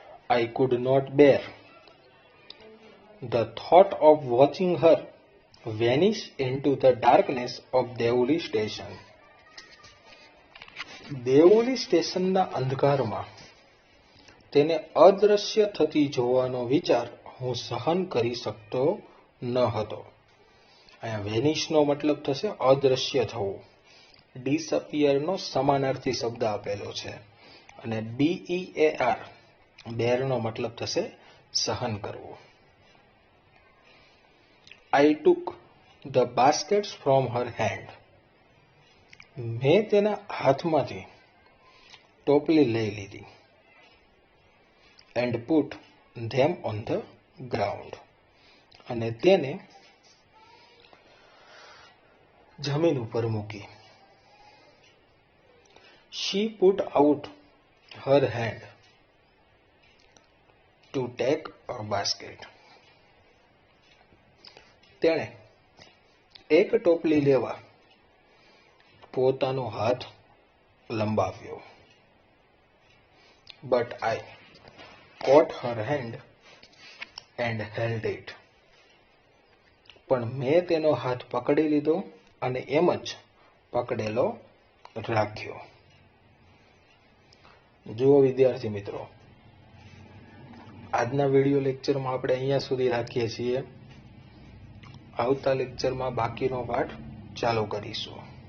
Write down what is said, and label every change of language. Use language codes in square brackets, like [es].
[en] I could not bear the thought of watching her vanish into the darkness of Deoli station. [gu] Deoli સ્ટેશનના અંધકારમાં તેને અદ્રશ્ય થતી જોવાનો વિચાર હું સહન કરી શકતો ન હતો. અહીંયા વેનિશનો મતલબ થશે અદ્રશ્ય થવું. ડિસઅપિયરનો સમાનાર્થી શબ્દ આપેલો છે અને BEAR બેરનો મતલબ થશે સહન કરવું. [en] I took the baskets from her hand. [gu] મેં તેના હાથમાંથી ટોપલી લઈ લીધી. [en] And put them on the ground. [gu] અને તેને જમીન ઉપર મૂકી. [en] She put out her hand to take a basket. [gu] તેણે એક ટોપલી લેવા પોતાનો હાથ લંબાવ્યો. [en] But I caught her hand and held it. [gu] પણ મેં તેનો હાથ પકડી લીધો અને એમ જ પકડેલો રાખ્યો. જુઓ વિદ્યાર્થી મિત્રો, આજના વિડીયો લેક્ચરમાં આપણે અહીંયા સુધી રાખીએ છીએ. આવતા લેક્ચરમાં બાકીનો પાઠ ચાલુ કરીશું.